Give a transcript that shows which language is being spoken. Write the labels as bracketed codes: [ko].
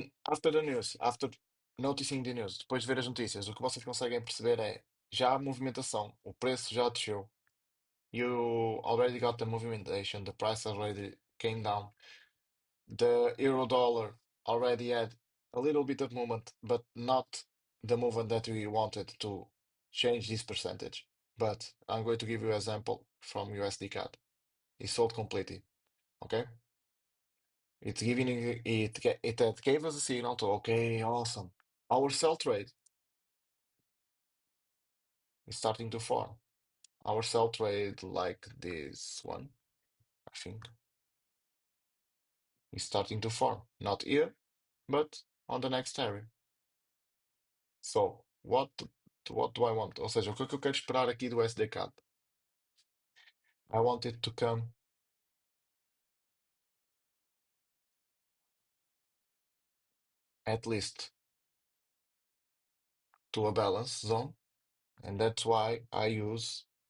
[en] After the news, after noticing the news, [pt] depois de ver as notícias, o que vocês conseguem perceber é já há movimentação, o preço já desceu. [en] You already got the movimentation, the price already came down. The euro dollar already had a little bit of movement, but not the movement that we wanted to change this percentage. But I'm going to give you an example from USD CAD. It sold completely. Okay? It's giving it had gave us a signal to okay, awesome. Our sell trade is starting to form. Our sell trade, like this one, I think, is starting to form. Not here, but on the next area. So, what do I want? [pt] Ou seja, o que é que eu quero esperar aqui do SDK? [en] I want it to come at least to a balance zone, and that's why I use